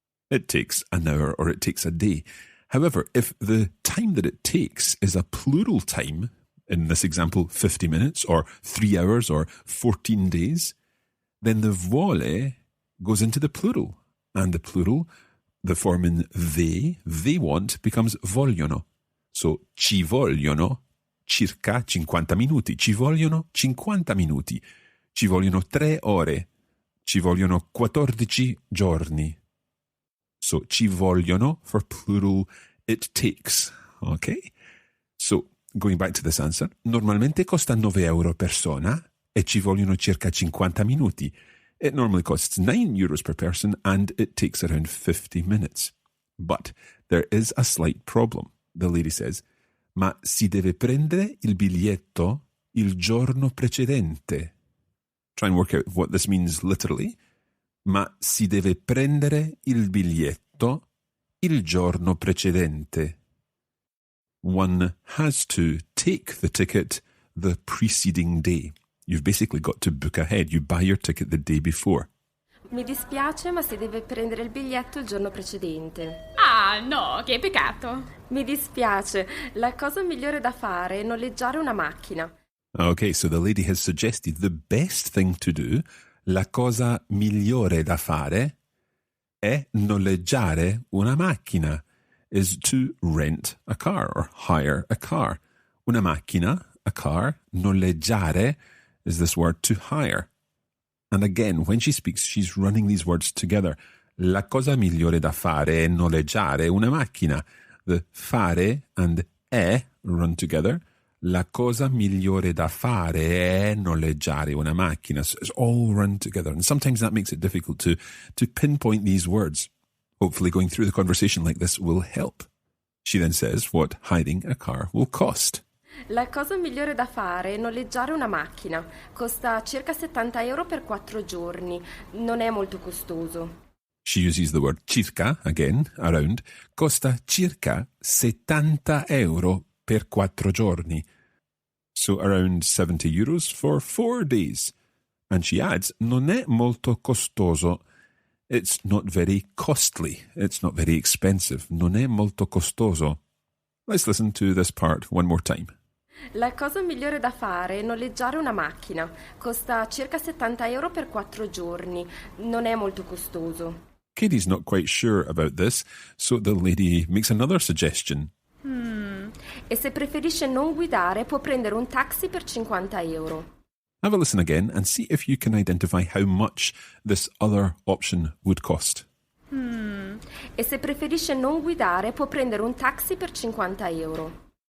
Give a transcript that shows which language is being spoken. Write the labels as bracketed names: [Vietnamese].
[English] It takes an hour or it takes a day. However, if the time that it takes is a plural time, in this example 50 minutes or 3 hours or 14 days, then the vuole goes into the plural. And the plural, the form in they want, becomes vogliono. [Italian] So ci vogliono circa 50 minuti. Ci vogliono 50 minuti. Ci vogliono 3 ore. Ci vogliono 14 giorni. So ci vogliono [English] for plural, it takes. Okay? So going back to this answer, [Italian] normalmente costa 9 euro persona e ci vogliono circa 50 minuti. [English] It normally costs 9 euros per person and it takes around 50 minutes. But there is a slight problem. The lady says, [Italian] ma si deve prendere il biglietto il giorno precedente. [English] Try and work out what this means literally. [Italian] Ma si deve prendere il biglietto il giorno precedente. [English] One has to take the ticket the preceding day. You've basically got to book ahead. You buy your ticket the day before. [Italian] Mi dispiace, ma si deve prendere il biglietto il giorno precedente. Ah, no, che peccato. Mi dispiace, la cosa migliore da fare è noleggiare una macchina. [English] Okay, so the lady has suggested the best thing to do, [Italian] la cosa migliore da fare, è noleggiare una macchina, [English] is to rent a car or hire a car. [Italian] Una macchina, [English] a car, noleggiare is this word to hire. And again, when she speaks, she's running these words together. [Italian] La cosa migliore da fare è noleggiare una macchina. [English] The fare and run together. [Italian] La cosa migliore da fare è noleggiare una macchina. [English] So it's all run together. And sometimes that makes it difficult to pinpoint these words. Hopefully going through the conversation like this will help. She then says what hiring a car will cost. [Italian] La cosa migliore da fare è noleggiare una macchina. Costa circa 70 euro per 4 giorni. Non è molto costoso. [English] She uses the word circa, again, around. [Italian] Costa circa 70 euro per 4 giorni. [English] So around 70 euros for 4 days. And she adds, [Italian] non è molto costoso. [English] It's not very costly. It's not very expensive. [Italian] Non è molto costoso. [English] Let's listen to this part one more time. [Italian] La cosa migliore da fare è noleggiare una macchina. Costa circa 70 euro per 4 giorni. Non è molto costoso. [English] Katie's not quite sure about this, so the lady makes another suggestion. [Italian] E se preferisce non guidare, può prendere un taxi per 50 euro. [English] Have a listen again and see if you can identify how much this other option would cost. [Italian] E se preferisce non guidare, può prendere un taxi per 50 euro.